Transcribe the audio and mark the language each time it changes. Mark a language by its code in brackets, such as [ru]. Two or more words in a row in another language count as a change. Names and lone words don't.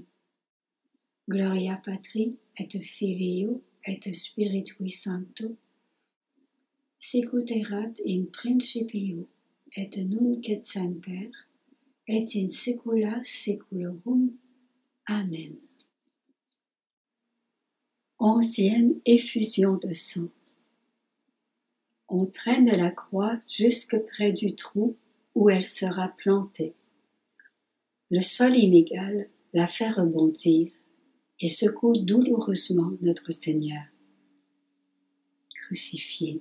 [la] Gloria Patri et Filio et Spiritui Sancto, sicut erat in principio et nunc et semper et in saecula saeculorum. [fr] Amen. 11e effusion de sang. On traîne la croix jusque près du trou où elle sera plantée. Le sol inégal la fait rebondir et secoue douloureusement notre Seigneur crucifié.